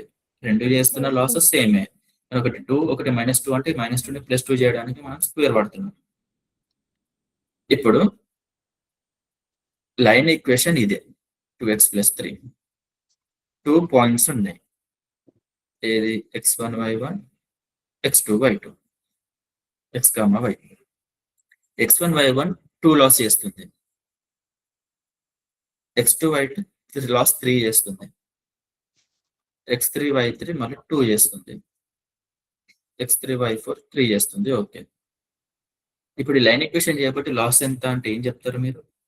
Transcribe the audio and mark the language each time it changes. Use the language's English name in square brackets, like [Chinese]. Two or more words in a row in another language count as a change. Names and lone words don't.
[Telugu] రెండు చేస్తున్న లాసెస్ సేమే. ఒకటి 2 ఒకటి -2 అంటే -2 +2 చేయడానికి మనం స్క్వేర్ వాడుతున్నాం. ఇప్పుడు [English] line equation [Telugu] ఇదే 2x + 3. 2 పాయింట్స్ ఉన్నాయి. ఏది x1 y1 x2 y2 x, y. x1 y1 2 లాస్ చేస్తుంది, x2 y2 లాస్ 3 చేస్తుంది, x3 y3 మళ్ళీ 2 చేస్తుంది, x3 y4 3 చేస్తుంది. ఓకే, ఇప్పుడు ఈ [English] line equation [Telugu] చేయబట్టి లాస్ ఎంత అంటే ఏం చెప్తారు మీరు?